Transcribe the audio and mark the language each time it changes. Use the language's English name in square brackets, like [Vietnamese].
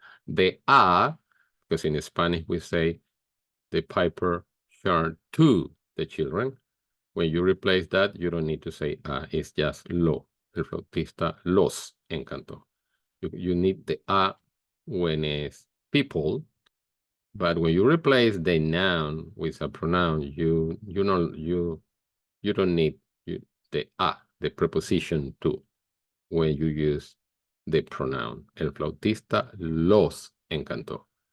[English] The a, because in Spanish we say the piper charmed to the children. When you replace that, you don't need to say a, it's just lo. [Spanish] El flautista los encantó. [English] You need the a when it's people, but when you replace the noun with a pronoun, you don't need the a, the preposition to, when you use the pronoun. [Spanish] El flautista los encantó.